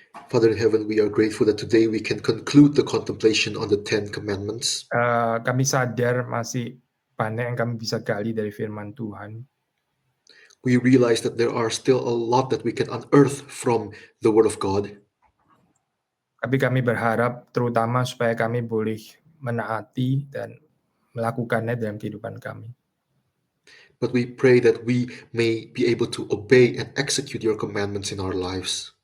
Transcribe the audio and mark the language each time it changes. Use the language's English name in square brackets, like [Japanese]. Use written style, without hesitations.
[English] Father in heaven, we are grateful that today we can conclude the contemplation on the 10 commandments. [Indonesian] Kami sadar masih banyak yang kami bisa gali dari firman Tuhan. [English] We realize that there are still a lot that we can unearth from the Word of God. [Indonesian] Tapi kami berharap terutama supaya kami boleh menaati dan melakukannya dalam kehidupan kami. [English] But we pray that we may be able to obey and execute your commandments in our lives.